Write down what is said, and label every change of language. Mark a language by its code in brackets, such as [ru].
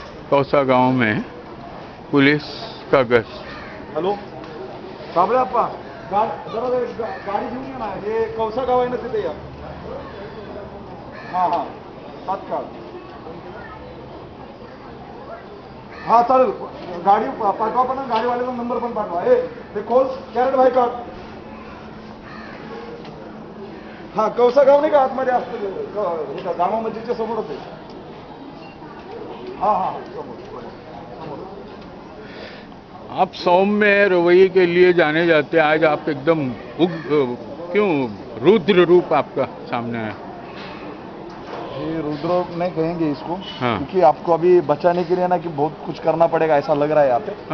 [hi] कौसा गांव में पुलिस का गश्त. [mr] हॅलो साबळे अप्पा जरा गाडी घेऊन या ना. हे कौसा गाव आहे ना तिथे या. हां हां तात्काळ. हा चालेल. गाडी पाठवा पण गाडीवाल्याचा नंबर पण पाठवा. ते खोल कॅरेट भाई का. हा कौसा गाव नाही का आतमध्ये असतं जामा मस्जिदच्या समोरच आहे. हा हा समोर. [hi] आप सौम्य रवैये के लिए जाने जाते हैं, आज आप एकदम क्यों रुद्र रूप आपका सामने है? ये रुद्र नहीं कहेंगे इसको. हाँ. क्योंकि आपको अभी बचाने के लिए ना कि बहुत कुछ करना पड़ेगा ऐसा लग रहा है यहाँ पे.